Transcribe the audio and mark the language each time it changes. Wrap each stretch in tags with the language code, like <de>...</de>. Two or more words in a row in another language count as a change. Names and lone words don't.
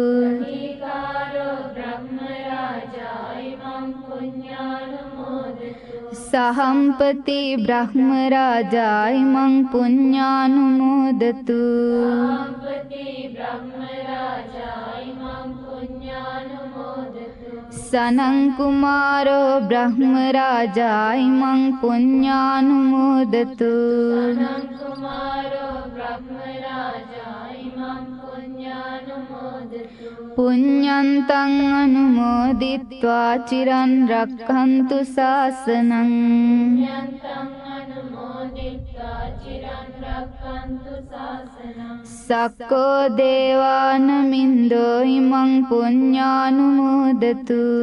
<pi>සහම්පති බ්‍රහ්ම රාජායි මං පුඤ්ඤානුමෝදතු. සනං කුමාරෝ බ්‍රහ්ම රාජායි මං පුඤ්ඤානුමෝදතු. පුඤ්ඤන්තං අනුමෝදිත්වා චිරන් රක්ඛන්තු ශාසනං සක්කෝ දේවානමින්දෝ ඉමං පුඤ්ඤානුමෝදතු</pi>